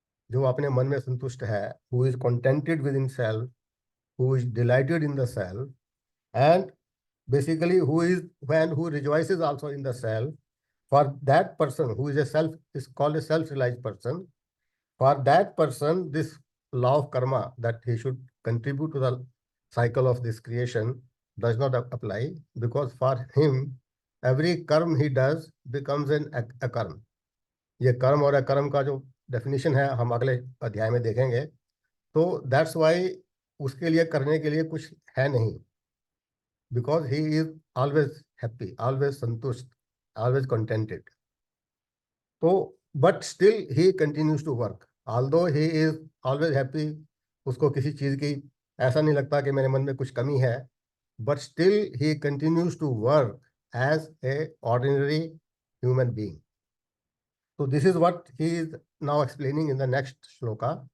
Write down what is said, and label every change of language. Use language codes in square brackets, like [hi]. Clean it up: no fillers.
[hi] जो अपने मन में संतुष्ट है, [en] Who is contented within self, who is delighted in the self, and basically who rejoices also in the self, for that person who is a self is called a self-realized person, for that person, this law of karma, that he should contribute to the cycle of this creation, does not apply, because for him every karma he does becomes an akarm. [hi] ये कर्म और अकर्म का जो definition है हम अगले अध्याय में देखेंगे. [en] तो that's why [hi] उसके लिए करने के लिए कुछ है नहीं, [en] Because he is always happy, always संतुष्ट, always contented. तो but still he continues to work, although he is always happy. [hi] उसको किसी चीज की ऐसा नहीं लगता कि मेरे मन में कुछ कमी है, [en] But still he continues to work as a ordinary human being. So this is what he is now explaining in the next shloka.